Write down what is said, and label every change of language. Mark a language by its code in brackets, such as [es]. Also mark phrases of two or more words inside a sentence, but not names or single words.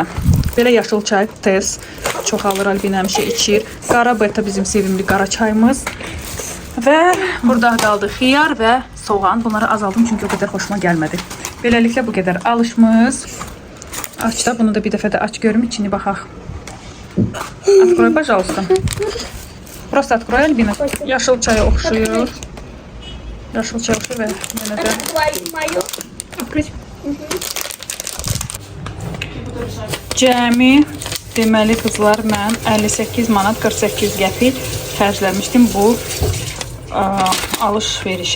[az] Belə yaşıl çay tez çoxalır, Albina həmişə içir. Qara beta bizim sevimli qara çayımız. Və burada qaldı xiyar və soğan. Bunları azaldım çünki o qədər xoşuma gəlmədi. Beləliklə bu qədər alışımız. Aç da bunu da bir dəfə də aç görüm içini baxaq. [ru] Открой, пожалуйста. Просто открой, Альбина. [az] Yaşıl çaya oxşuyur. Yaşıl çaya oxşuyur və yenə də Открыть. Cəmi deməli qızlar mən 58 manat 48 qəpik xərcləmişdim bu alış-verişə.